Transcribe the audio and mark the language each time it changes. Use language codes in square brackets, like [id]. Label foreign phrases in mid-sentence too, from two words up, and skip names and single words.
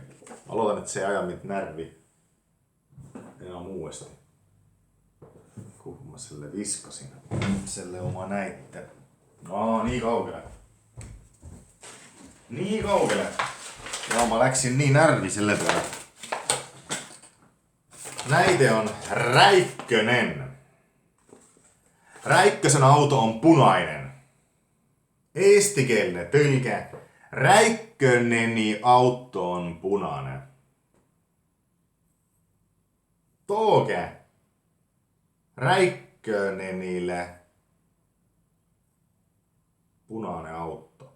[et] Ma loodan, et see aja mind närvi enam uuesti. Kuhu ma selle viskasin? Selle oma näite. Nii kaugele. Nii kaugele. Ja ma läksin nii närvi selle peale. Näide on Räikkönen. Räikkösen auto on punainen. Eestikeelne tõlge. Räikköneni auto on punainen. Tooge Räikkönenille punainen auto.